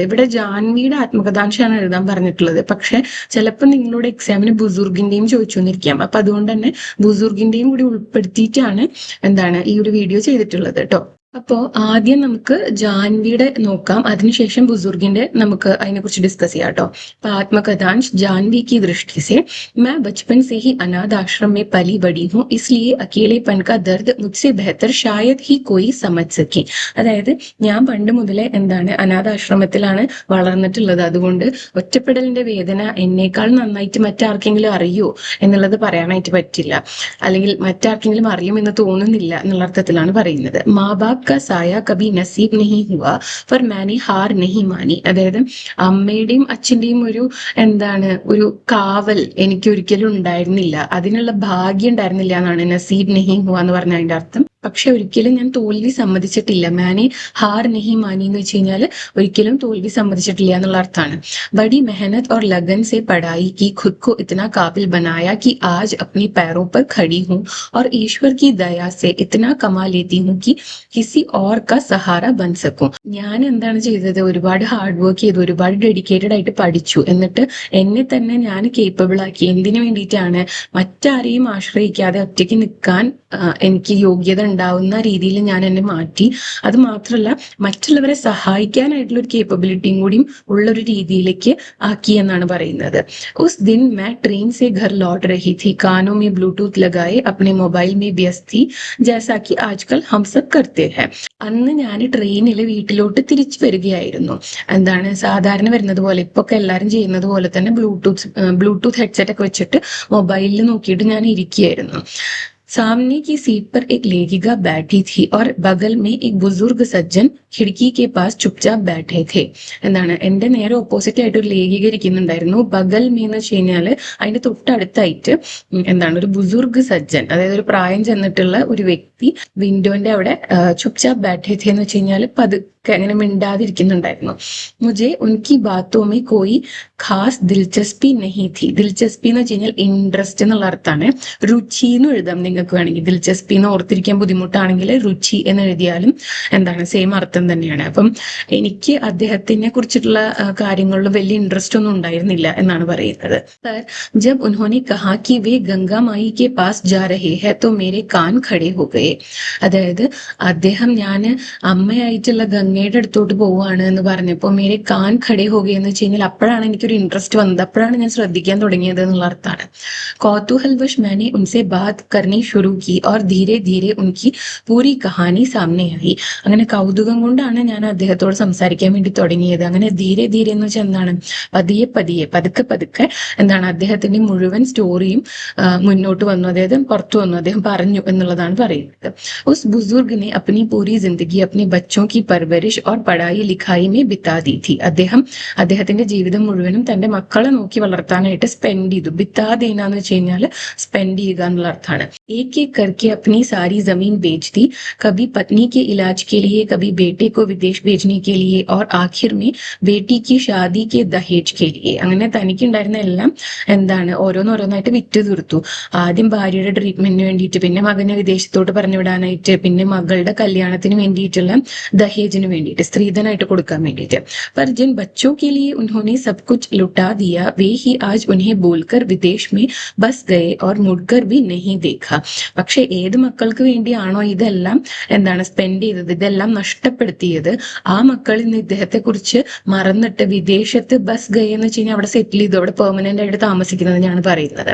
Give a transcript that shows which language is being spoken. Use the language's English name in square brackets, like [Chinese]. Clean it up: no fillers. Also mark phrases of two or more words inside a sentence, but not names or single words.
[Malayalam] ഇവിടെ ജാൻവിയുടെ ആത്മകഥാംശമാണ് എഴുതാൻ പറഞ്ഞിട്ടുള്ളത്. പക്ഷെ ചിലപ്പോൾ നിങ്ങളുടെ എക്സാമിന് ബുസുർഗിന്റെയും ചോദിച്ചു എന്നിരിക്കാം. അപ്പൊ അതുകൊണ്ട് തന്നെ ബുസുർഗിന്റെയും കൂടി ഉൾപ്പെടുത്തിയിട്ടാണ് ഈ ഒരു വീഡിയോ ചെയ്തിട്ടുള്ളത് കേട്ടോ. അപ്പോ ആദ്യം നമുക്ക് ജാൻവിയുടെ നോക്കാം, അതിനുശേഷം ബുസുർഗിന്റെ നമുക്ക് അതിനെ കുറിച്ച് ഡിസ്കസ് ചെയ്യാം കേട്ടോ. [Hindi] आत्मकथांश जानवी की दृष्टि से, मैं बचपन से ही अनाथ आश्रम में पली बड़ी हूँ, इसलिए अकेलेपन का दर्द मुझसे बेहतर शायद ही कोई समझ सके. [Malayalam] അതായത് ഞാൻ പണ്ട് മുതലേ അനാഥാശ്രമത്തിലാണ് വളർന്നിട്ടുള്ളത്, അതുകൊണ്ട് ഒറ്റപ്പെടലിന്റെ വേദന എന്നേക്കാൾ നന്നായിട്ട് മറ്റാർക്കെങ്കിലും അറിയോ എന്നുള്ളത് പറയാനായിട്ട് പറ്റില്ല, അല്ലെങ്കിൽ മറ്റാർക്കെങ്കിലും അറിയുമെന്ന് തോന്നുന്നില്ല എന്നുള്ള അർത്ഥത്തിലാണ് പറയുന്നത്. [Hindi] मां बाप का साया कभी नसीब नहीं हुआ पर मैंने हार नहीं मानी. [Malayalam] അതായത് അമ്മയുടെയും അച്ഛന്റെയും ഒരു കാവൽ എനിക്ക് ഒരിക്കലും ഉണ്ടായിരുന്നില്ല, അതിനുള്ള ഭാഗ്യം ഉണ്ടായിരുന്നില്ല എന്നാണ് [Hindi] नसीब नहीं हुआ [Malayalam] എന്ന് പറഞ്ഞ അതിന്റെ അർത്ഥം. പക്ഷെ ഒരിക്കലും ഞാൻ തോൽവി സമ്മതിച്ചിട്ടില്ല. [Hindi] मैंने हार नहीं मानी [Malayalam] എന്ന് വെച്ച് കഴിഞ്ഞാൽ ഒരിക്കലും തോൽവി സമ്മതിച്ചിട്ടില്ല എന്നുള്ള അർത്ഥമാണ്. [Hindi] बड़ी मेहनत और लगन से पढ़ाई की, खुद को इतना काबिल बनाया कि आज अपने पैरों पर खड़ी हूँ और ईश्वर की दया से इतना कमा लेती हूँ कि किसी और का सहारा बन सकूं. [Malayalam] ഞാൻ എന്താണ് ചെയ്തത്? ഒരുപാട് [English] hard work [Malayalam] ചെയ്തു, ഒരുപാട് ഡെഡിക്കേറ്റഡ് ആയിട്ട് പഠിച്ചു, എന്നിട്ട് എന്നെ തന്നെ ഞാൻ കേപ്പബിൾ ആക്കി. എന്തിനു വേണ്ടിയിട്ടാണ്? മറ്റാരെയും ആശ്രയിക്കാതെ ഒറ്റയ്ക്ക് നിൽക്കാൻ എനിക്ക് യോഗ്യത ഉണ്ടാവുന്ന രീതിയിൽ ഞാൻ എന്നെ മാറ്റി. അത് മാത്രമല്ല മറ്റുള്ളവരെ സഹായിക്കാനായിട്ടുള്ള ഒരു കേപ്പബിലിറ്റിയും കൂടിയും ഉള്ളൊരു രീതിയിലേക്ക് ആക്കി എന്നാണ് പറയുന്നത്. [Hindi] उस दिन मैं ट्रेन से घर लौट रही थी, कानों में ब्लूटूथ लगाए अपने मोबाइल में व्यस्त थी, जैसा कि आजकल हम सब करते हैं. [Malayalam] അന്ന് ഞാൻ ട്രെയിനിൽ വീട്ടിലോട്ട് തിരിച്ചു വരികയായിരുന്നു. എന്താണ് സാധാരണ വരുന്നത് പോലെ ഇപ്പൊ ഒക്കെ എല്ലാവരും ചെയ്യുന്നത് പോലെ തന്നെ [English] Bluetooth headset [Malayalam] ഒക്കെ വെച്ചിട്ട് മൊബൈലിൽ നോക്കിയിട്ട് ഞാൻ ഇരിക്കുകയായിരുന്നു. [Hindi] सामने की सीट पर एक लेखिका बैठी थी और बगल में एक बुजुर्ग सज्जन खिड़की के पास चुपचाप बैठे थे. [Malayalam] എന്താണ് എന്റെ നേരെ ഓപ്പോസിറ്റ് ആയിട്ട് ഒരു ലേഖിക ഇരിക്കുന്നുണ്ടായിരുന്നു. [Hindi] बगल में [Malayalam] എന്ന് വെച്ച് കഴിഞ്ഞാല് അതിന്റെ തൊട്ടടുത്തായിട്ട് എന്താണ് ഒരു [Hindi] बुजुर्ग सज्जन, [Malayalam] അതായത് ഒരു പ്രായം ചെന്നിട്ടുള്ള ഒരു വ്യക്തി വിൻഡോന്റെ അവിടെ [Hindi] चुपचाप बैठे थे [Malayalam] എന്ന് വെച്ച് കഴിഞ്ഞാല് പതുക്കെ അങ്ങനെ മിണ്ടാതിരിക്കുന്നുണ്ടായിരുന്നു. [Hindi] മുझे उनकी बातों में कोई खास दिलचस्पी नहीं थी. [Malayalam] ദിൽചസ്പി എന്ന് വെച്ച് കഴിഞ്ഞാൽ ഇൻട്രസ്റ്റ് എന്നുള്ള അർത്ഥമാണ്. രുചി എന്ന് എഴുതാം നിങ്ങൾക്ക് വേണമെങ്കിൽ. ദിൽചസ്പി എന്ന് ഓർത്തിരിക്കാൻ ബുദ്ധിമുട്ടാണെങ്കിൽ രുചി എന്ന് എഴുതിയാലും എന്താണ് സെയിം അർത്ഥം തന്നെയാണ്. അപ്പം എനിക്ക് അദ്ദേഹത്തിനെ കുറിച്ചിട്ടുള്ള കാര്യങ്ങളിൽ വലിയ ഇൻട്രസ്റ്റ് ഒന്നും ഉണ്ടായിരുന്നില്ല എന്നാണ് പറയുന്നത്. [Hindi] पर जब उन्होंने कहा कि वे गंगा माई के पास जा रहे हैं तो मेरे कान खड़े हो गए. [Malayalam] അതായത് അദ്ദേഹം ഞാൻ അമ്മയായിട്ടുള്ള ഗംഗയുടെ അടുത്തോട്ട് പോവുകയാണ് എന്ന് പറഞ്ഞപ്പോൾ [Hindi] मेरे कान खड़े हो गए [Malayalam] എന്ന് വെച്ച് കഴിഞ്ഞാൽ അപ്പോഴാണ് എനിക്കൊരു ഇൻട്രസ്റ്റ് വന്നത്, അപ്പോഴാണ് ഞാൻ ശ്രദ്ധിക്കാൻ തുടങ്ങിയത് എന്നുള്ള അർത്ഥമാണ്. [Hindi] कौतूहलवश मैंने उनसे बात करनी शुरू की और धीरे धीरे उनकी पूरी कहानी सामने आई. [Malayalam] അങ്ങനെ കൗതുകം കൊണ്ടാണ് ഞാൻ അദ്ദേഹത്തോട് സംസാരിക്കാൻ വേണ്ടി തുടങ്ങിയത്. അങ്ങനെ [Hindi] धीरे धीरे [Malayalam] എന്ന് വെച്ചാൽ എന്താണ് പതിയെ പതിയെ പതുക്കെ പതുക്കെ എന്താണ് അദ്ദേഹത്തിന്റെ മുഴുവൻ സ്റ്റോറിയും മുന്നോട്ട് വന്നു, അതായത് പുറത്തു വന്നു, അദ്ദേഹം പറഞ്ഞു എന്നുള്ളതാണ് പറയുന്നത്. [Hindi] उस बुजुर्ग ने अपनी पूरी जिंदगी अपने बच्चों की परवरिश और पढ़ाई लिखाई में बिता दी थी. [Malayalam] അദ്ദേഹത്തിന്റെ ജീവിതം മുഴുവനും തന്റെ മക്കളെ നോക്കി വളർത്താനായിട്ട് സ്പെൻഡ് ചെയ്തു. [Hindi] बिता देना [Malayalam] എന്ന് വെച്ച് കഴിഞ്ഞാൽ സ്പെൻഡ് ചെയ്യുക എന്നുള്ള അർത്ഥമാണ്. [Hindi] एक एक करके अपनी सारी जमीन बेच दी, कभी पत्नी के इलाज के लिए, कभी बेटे को विदेश भेजने के लिए और आखिर में बेटी की शादी के दहेज के लिए. [Malayalam] അങ്ങനെ തനിക്കുണ്ടായിരുന്ന എല്ലാം എന്താണ് ഓരോന്നോരോന്നായിട്ട് വിറ്റ് തീർത്തു. ആദ്യം ഭാര്യയുടെ ട്രീറ്റ്മെന്റിന് വേണ്ടിയിട്ട്, പിന്നെ മകനെ വിദേശത്തോട്ട് പറഞ്ഞു വിടാനായിട്ട്, പിന്നെ മകളുടെ കല്യാണത്തിന് വേണ്ടിയിട്ടുള്ള ദഹേജിന് വേണ്ടിയിട്ട്, സ്ത്രീധനായിട്ട് കൊടുക്കാൻ വേണ്ടിയിട്ട്. [Hindi] पर जिन बच्चों के लिए उन्होंने सब कुछ लुटा दिया वे ही आज उन्हें बोलकर विदेश में बस गए और मुड़कर भी नहीं देखा. [Malayalam] പക്ഷെ ഏത് മക്കൾക്ക് വേണ്ടിയാണോ ഇതെല്ലാം എന്താണ് സ്പെൻഡ് ചെയ്തത്, ഇതെല്ലാം നഷ്ടപ്പെടുത്തിയത്, ആ മക്കൾ ഇന്ന് ഇദ്ദേഹത്തെ കുറിച്ച് മറന്നിട്ട് വിദേശത്ത് [Hindi] बस गया [Malayalam] എന്ന് വെച്ച് കഴിഞ്ഞാൽ അവിടെ സെറ്റിൽ ചെയ്തു, അവിടെ പെർമനന്റ് ആയിട്ട് താമസിക്കുന്നത് ഞാൻ പറയുന്നത്.